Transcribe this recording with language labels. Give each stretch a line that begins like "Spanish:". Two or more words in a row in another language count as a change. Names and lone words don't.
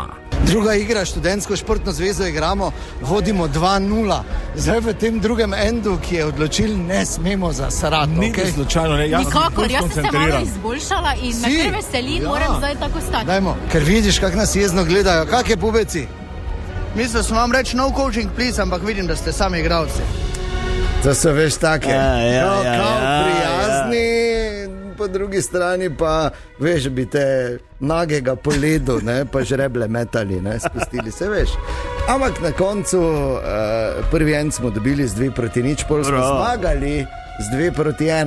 Slovenian: Druga igra, študentsko športno zvezo igramo, vodimo 2-0. Zdaj v tem drugem endu, ki je odločil, ne smemo zasrati. Ni slučajno, ne, jaz sem Nikakor, ful jaz sem se malo skoncentriran. izboljšala in me kar veseli, moram zdaj tako stati. Dajmo, ker vidiš, kako nas jezno gledajo. Kak je pubeci? Mislil sem vam reči
English: no coaching, please,
Slovenian: ampak vidim, da ste sami igralci. To so veš take, Ja, prijazni, po drugi strani pa veš, bi te nagega po ledu, ne, pa žreble metali, ne, spustili se, veš. Ampak na koncu prvi en smo dobili z 2-0, pol smo zmagali z 2-1.